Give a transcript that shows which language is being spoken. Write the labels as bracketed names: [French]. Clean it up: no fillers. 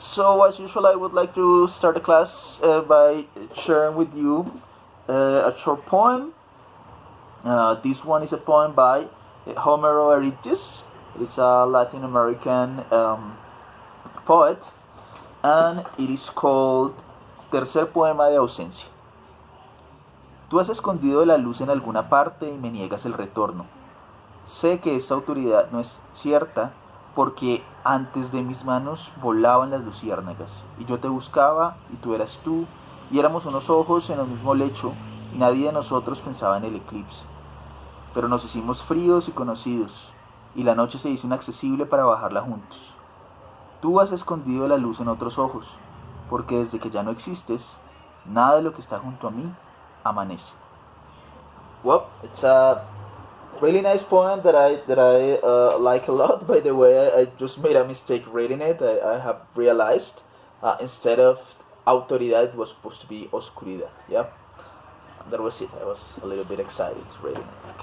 [English] So as usual, I would like to start the class by sharing with you a short poem. This one is a poem by Homero Eritis. It's a Latin American poet, and it is called Tercer Poema de Ausencia. [Spanish] Tú has escondido la luz en alguna parte y me niegas el retorno. Sé que esta autoridad no es cierta, porque antes de mis manos volaban las luciérnagas, y yo te buscaba, y tú eras tú, y éramos unos ojos en el mismo lecho, y nadie de nosotros pensaba en el eclipse. Pero nos hicimos fríos y conocidos, y la noche se hizo inaccesible para bajarla juntos. Tú has escondido la luz en otros ojos, porque desde que ya no existes, nada de lo que está junto a mí amanece. [English] Well, it's a really nice poem that I like a lot. By the way, I just made a mistake reading it. I have realized instead of autoridad, it was supposed to be oscuridad. Yeah, that was it. I was a little bit excited reading it.